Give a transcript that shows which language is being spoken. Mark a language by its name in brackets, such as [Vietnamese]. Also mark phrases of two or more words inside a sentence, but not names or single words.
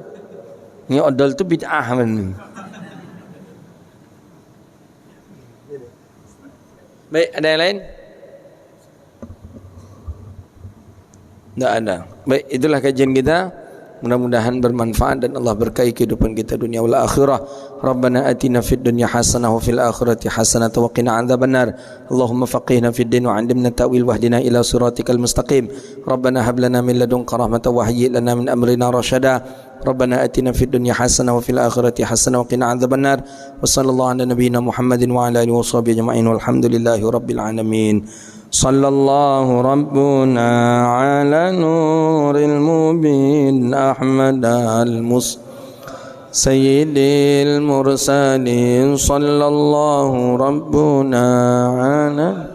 [Indonesian] Ini odol itu bid'ah kan. Baik, ada yang lain? Tidak ada. Baik, itulah kajian kita. Mudah-mudahan bermanfaat dan Allah berkahi kehidupan kita dunia [Arabic] والآخرة. ربنا آتنا في الدنيا حسنة وفي الآخرة حسنة وقنا عذاب النار. اللهم فقهنا في الدين وعلمنا التأويل واهدنا إلى صراطك المستقيم. ربنا هب لنا من لدنك رحمة وهيئ لنا من أمرنا رشدا. ربنا آتنا في الدنيا حسنة وفي الآخرة حسنة وقنا عذاب النار. وصلى الله على نبينا محمد وعلى آله وصحبه أجمعين والحمد لله رب العالمين. صلى الله ربنا على نور المبين أحمد سيد المرسلين صلى الله ربنا على